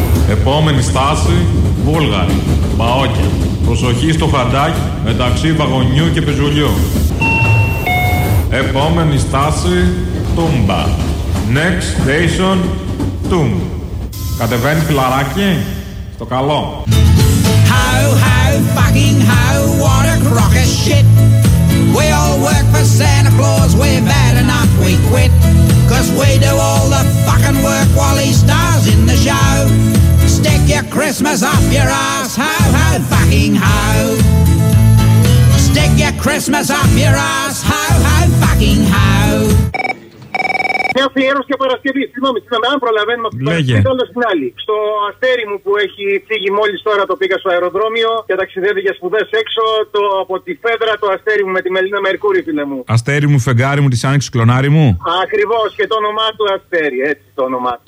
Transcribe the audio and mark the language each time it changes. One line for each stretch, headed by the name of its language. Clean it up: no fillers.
Greek: Επόμενη στάση, Βούλγαρη, Μπαόκια. Προσοχή στο χαντάκι μεταξύ Βαγονιού και Πεζουλιού. Επόμενη στάση, Τούμπα.
English: Next station, Tomb.
Greek: Κατεβαίνει φιλαράκι, στο καλό.
English: How, how, fucking how, what a crock of shit. We all work for Santa Claus, we're bad enough, we quit. Cause we do all the fucking work while he stars in the show. Stick your Christmas up your ass, how, how, fucking how. Stick your Christmas up your ass, how, how, fucking how.
Greek: Μια αφιέρωση για Παρασκευή. Συγγνώμη, συγγνώμη, αν προλαβαίνουμε αυτό το άλλο στην άλλη. Στο αστέρι μου που έχει φύγει μόλις τώρα, το πήγα στο αεροδρόμιο και ταξιδεύει για σπουδές έξω. Το, από τη Φέδρα το αστέρι μου με τη Μελίνα Μερκούρη, φίλε μου. Αστέρι μου, φεγγάρι μου, τη Άνοιξη, κλονάρι μου. Ακριβώς, και το όνομά του Αστέρι, έτσι το όνομά του.